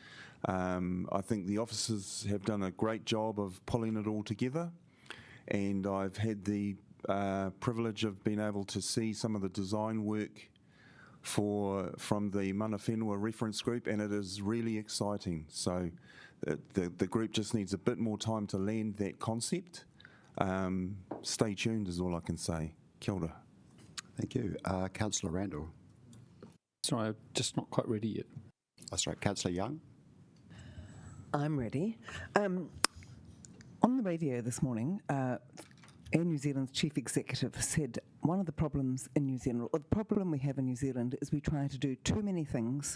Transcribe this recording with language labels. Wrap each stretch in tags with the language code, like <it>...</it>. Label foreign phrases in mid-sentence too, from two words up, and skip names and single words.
<en>I think the officers have done a great job of pulling it all together, and I've had the privilege of being able to see some of the design work from the Mana Whenua reference group, and it is really exciting. So the group just needs a bit more time to land that concept. Stay tuned is all I can say.</en> <mi>Kia ora.</mi> <en>Thank you. Councillor Randall. Sorry, I'm just not quite ready yet. That's right. Councillor Young. I'm ready. On the radio this morning, Air New Zealand's chief executive said one of the problems in New Zealand, or the problem we have in New Zealand, is we try to do too many things.</en>